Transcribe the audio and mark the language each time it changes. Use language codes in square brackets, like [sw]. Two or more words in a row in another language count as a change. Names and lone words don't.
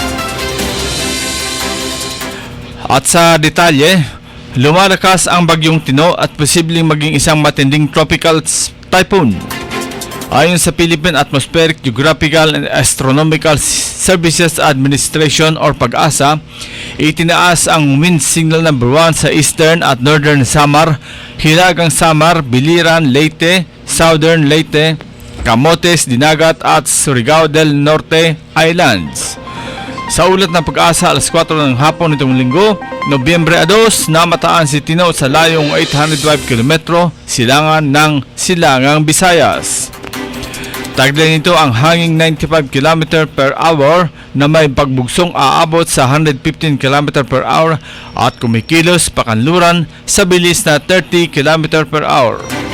[tl] At sa detalye, lumalakas ang bagyong Tino at posibleng maging isang matinding [en] tropical typhoon. [tl] Ayon sa Philippine Atmospheric, Geographical and Astronomical Services Administration or PAGASA, itinaas ang [en] wind signal number [tl] 1 sa Eastern at Northern Samar, Hilagang Samar, Biliran, Leyte, Southern Leyte, Camotes, Dinagat at Surigao del Norte Islands. Sa ulat ng PAGASA, alas 4 ng hapon nitong linggo, Nobyembre 2, namataan si Tino sa layong 805 km silangan ng Silangang Visayas. Taglay nito ang hanging 95 [en] km per hour [tl] na may pagbugsong aabot sa 115 [en] km per hour [tl] at kumikilos pakanluran sa bilis na 30 [en] km per hour.